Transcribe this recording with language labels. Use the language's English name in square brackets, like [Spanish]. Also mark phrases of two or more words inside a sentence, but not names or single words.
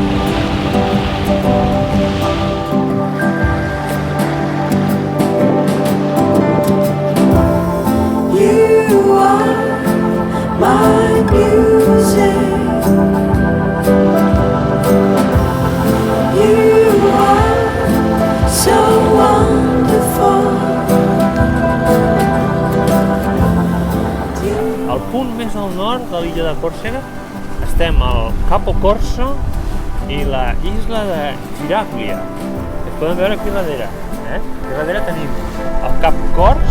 [English] You are my music. You are so wonderful. [Catalan] Al punt més al nord de l'illa de Còrsega estem al Capo Corso i la isla de Giraglia. Es poden veure aquí darrere. Aquí darrere tenim el Cap Cors.